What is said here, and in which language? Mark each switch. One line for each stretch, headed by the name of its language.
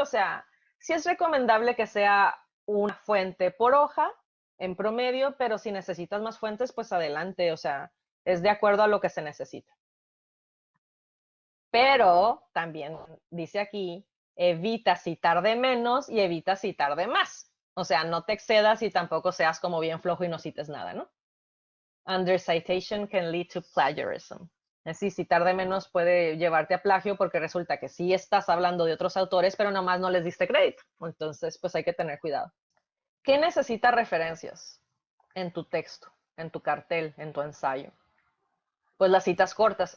Spanish: O sea, sí es recomendable que sea una fuente por hoja en promedio, pero si necesitas más fuentes, pues adelante. O sea, es de acuerdo a lo que se necesita. Pero también dice aquí, evita citar de menos y evita citar de más. O sea, no te excedas y tampoco seas como bien flojo y no cites nada, ¿no?
English: Under citation can lead to plagiarism.
Spanish: Es decir, citar de menos puede llevarte a plagio porque resulta que sí estás hablando de otros autores, pero nomás no les diste crédito. Entonces, pues hay que tener cuidado. ¿Qué necesita referencias en tu texto, en tu cartel, en tu ensayo? Pues las citas cortas.